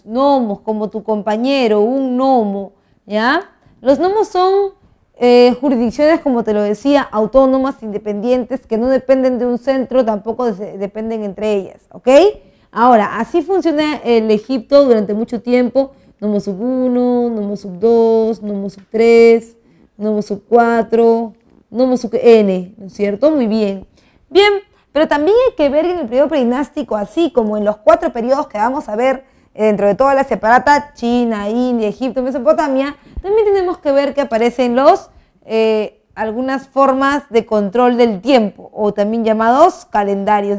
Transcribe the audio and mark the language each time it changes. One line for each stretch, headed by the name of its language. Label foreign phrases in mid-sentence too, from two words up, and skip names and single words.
Spanish: Nomos, como tu compañero, un nomo, ¿ya? Los nomos son jurisdicciones, como te lo decía, autónomas, independientes, que no dependen de un centro, tampoco dependen entre ellas, ¿ok? Ahora, así funciona el Egipto durante mucho tiempo: nomo sub 1, nomo sub 2, nomo sub 3, nomo sub 4, nomo sub n, ¿no es cierto? Muy bien. Bien, pero también hay que ver en el periodo predinástico, así como en los 4 periodos que vamos a ver dentro de toda la separata, China, India, Egipto, Mesopotamia, también tenemos que ver que aparecen algunas formas de control del tiempo, o también llamados calendarios.